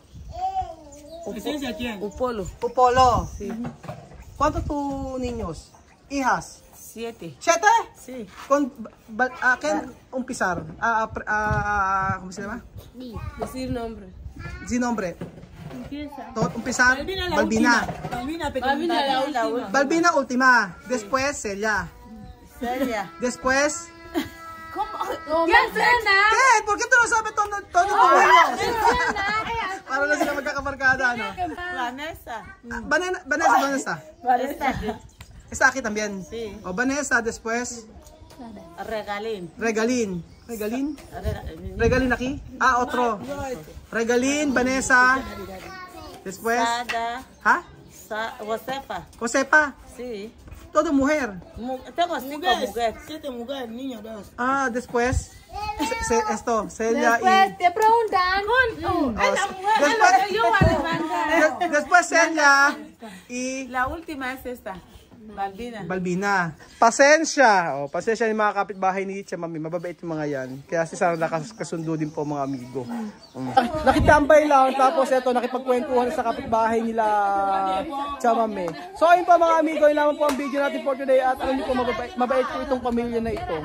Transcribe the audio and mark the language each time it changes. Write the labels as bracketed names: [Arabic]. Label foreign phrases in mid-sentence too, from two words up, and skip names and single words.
[Spanish] ¿Paciencia quién? Upolo. Upolo. Sí. ¿Cuántos tus niños? Hijas. 7. ¿7? Sí. Con ¿quién umpizar? ¿Cómo se llama? Decir nombre. Sin nombre. Empieza. Umpizar. Balbina. Balbina última. Después Celia. Celia. Después. ¿Quién cena? ¿Qué? ¿Por qué tú no sabes todo tus niños? [Filipino] Para na sila magkakabarkada, no? [Spanish] Vanessa. Vanessa. Vanessa. Está aquí también. Sí. O Vanessa, después. Regalín. Regalín. Regalín aquí. Otro. Regalín, Vanessa. Después. Sada. ¿Ah? Josefa. Josepa. Sí. Todo mujer. Tengo 5 mujeres. 7 mujeres, niños, 2. Después. Esto, Celia Después y. te preguntan. Después Celia y. La última es esta. Balbina. Pasensya. [Filipino] Pasensya yung mga kapitbahay ni Chamami. Mababait yung mga yan. Kaya si Sarah nakasundo din po mga amigo. Nakitambay lang. Tapos ito, nakipagkwentuhan sa kapitbahay nila Chamami. So ayun po mga amigo, yun lamang po ang video natin [English] for today. [Filipino] At alam niyo po, mabait po itong pamilya na ito.